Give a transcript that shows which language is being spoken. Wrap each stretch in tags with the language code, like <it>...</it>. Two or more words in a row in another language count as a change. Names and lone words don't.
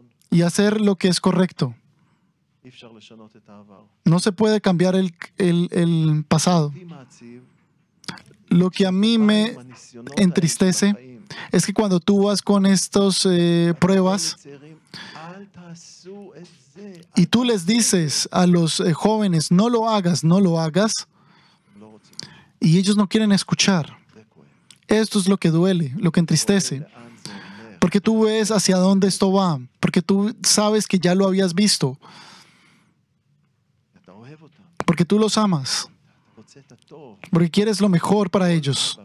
<es>y hacer lo que es correcto.</es> <he>אי אפשר לשנות את העבר.</he> <es>No se puede cambiar el pasado.</es> <he>אותי מעציב</he> <es>Lo que a mí me</es> <he>עם הניסיונות</he> <es>entristece</es> <he>האלה של החיים.</he> <es>es que cuando tú vas con estas pruebas y tú les dices a los jóvenes, no lo hagas, no lo hagas, y ellos no quieren escuchar. Esto es lo que duele, lo que entristece. Porque tú ves hacia dónde esto va, porque tú sabes que ya lo habías visto, porque tú los amas, porque quieres lo mejor para ellos.</es>